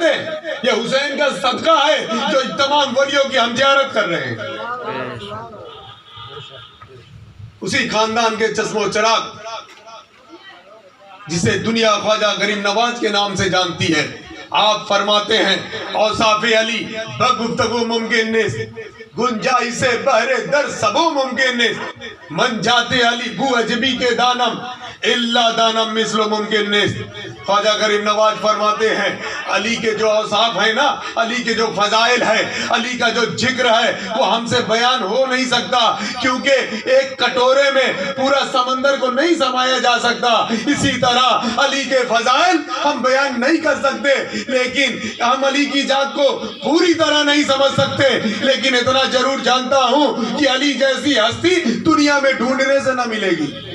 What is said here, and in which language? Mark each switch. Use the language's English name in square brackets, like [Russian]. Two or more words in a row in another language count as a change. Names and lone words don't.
[Urdu] یہ حسین کا صدقہ ہے جو تمام ولیوں کی ہم زیارت کر رہے ہیں۔ اسی خاندان کے چشم و چراغ جسے دنیا خواجہ غریب نواز کے نام سے جانتی ہے، آپ فرماتے ہیں، [Persian] اوصاف علی بگفتگو ممکن نیست، گنجائش بہر در سبو ممکن نیست، من جاتے علی گو عجبی کے دانم اللہ دانم مثل ممکن نیست۔ [Urdu] خواجہ غریب نواز فرماتے ہیں، علی کے جو اوصاف ہیں نا، علی کے جو فضائل ہے، علی کا جو ذکر ہے، وہ ہم سے بیان ہو نہیں سکتا، کیونکہ ایک کٹورے میں پورا سمندر کو نہیں سمایا جا سکتا۔ اسی طرح علی کے فضائل ہم بیان نہیں کر سکتے، لیکن ہم علی کی ذات کو پوری طرح نہیں سمجھ سکتے، لیکن اتنا ضرور جانتا ہوں کہ علی جیسی ہستی دنیا میں ڈھونڈنے سے نہ ملے گی۔